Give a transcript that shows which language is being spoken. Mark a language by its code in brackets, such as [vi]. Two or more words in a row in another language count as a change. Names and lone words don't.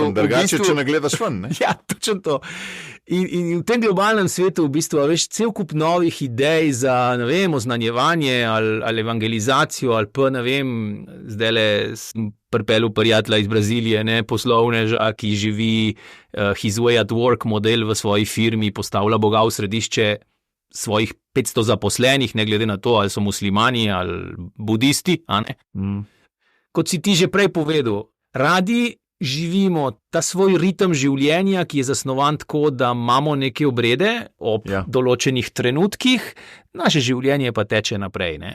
[sl] Mislim, drugače, če ne gledaš ven, ne? Ja, točno to. In v tem globalnem svetu v bistvu, veš, cel kup novih idej za, ne vem, oznanjevanje ali evangelizacijo, ali pa, ne vem, zdajle sem pripeljal prijatelja iz Brazilije, ne, poslovneža, ki živi [en] his way at work model [sl] v svoji firmi, postavlja Boga v središče svojih 500 zaposlenih, ne glede na to, ali so muslimani ali budisti, a ne? Kot si ti že prej povedal, radi živimo ta svoj ritem življenja, ki je zasnovan tako, da imamo neke obrede ob določenih trenutkih, naše življenje pa teče naprej, ne?